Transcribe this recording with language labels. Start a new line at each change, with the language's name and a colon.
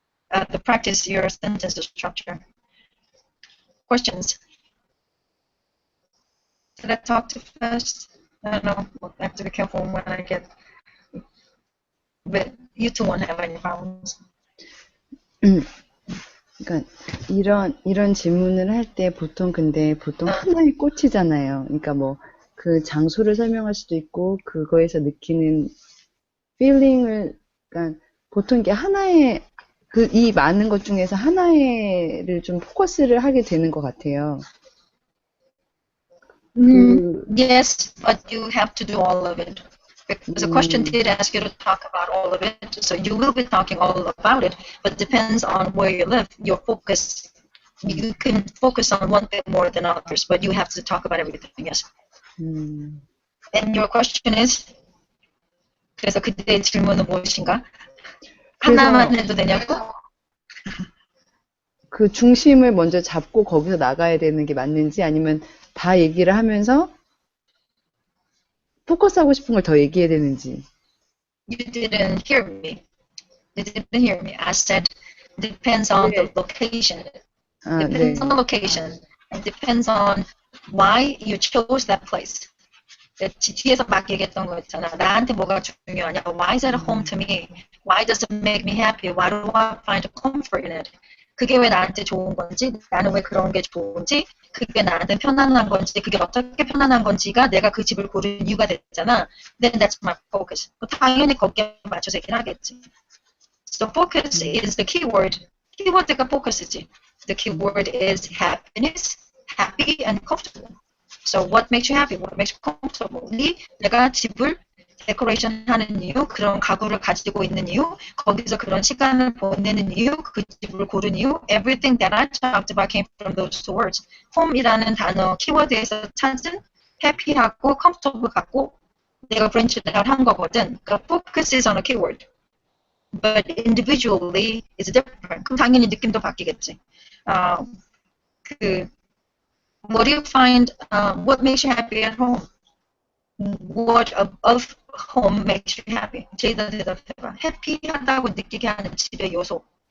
English: To practice your sentence structure. Questions? Did I talk too fast? I don't know. I have to be careful when I get. But you two won't have any problems.
Korean: 그러니까 이런 질문을 할 때 보통 하나에 꽂히잖아요. 그러니까 뭐 그 장소를 설명할 수도 있고 그거에서 느끼는 feeling을, 그러니까 보통 이게 하나에 이 많은 것 중에서 하나에를 좀 포커스를 하게 되는 것 같아요.
English: Yes, but you have to do all of it Because the question did ask you to talk about all of it, so you will be talking all about it, but depends on where you live. Your focus, you can focus on one bit more than others, but you have to talk about everything, yes. And your question is?
Korean: 그래서 그때의 질문은 무엇인가? 하나만 해도 되냐고? 그 중심을 먼저 잡고 거기서 나가야 되는 게 맞는지 아니면 다 얘기를 하면서 포커스하고 싶은 걸 더 얘기해야 되는지.
English: You didn't hear me. You didn't hear me. I said depends on the location. Depends on the location. It depends on why you chose that place.
Korean: 뒤에서 막 얘기했던 거 있잖아. 나한테 뭐가 중요하냐?
English: Why is it home to me? Why does it make me happy? Why do I find comfort in it?
Korean: 그게 왜 나한테 좋은 건지, 나는 왜 그런 게 좋은지, 그게 나한테 편안한 건지, 그게 어떻게 편안한 건지가 내가 그 집을 고른 이유가 됐잖아.
English: Then that's my focus.
Korean: 당연히 거기에 맞춰서 얘기를 하겠지.
English: So focus is the keyword.
Korean: 키워드가 focus이지.
English: The keyword is happiness, happy and comfortable. So what makes you happy? What makes you comfortable?
Korean: 내가 집을 데코레이션 하는 이유, 그런 가구를 가지고 있는 이유, 거기서 그런 시간을 보내는 이유, 그 집을 고른 이유,
English: everything that I talked about came from those two words.
Korean: home이라는 단어 키워드에서 찾은 happy하고 comfortable 갖고 내가
English: branch out
Korean: 한 거거든.
English: 그러니까 focus is on a keyword. But individually it's different.
Korean: 그럼 당연히 느낌도 바뀌겠지.
English: What do you find, what makes you happy at home? What of home makes you happy?
Korean: 제이다 대답해봐. 해피하다고 느끼게 하는 집의 요소.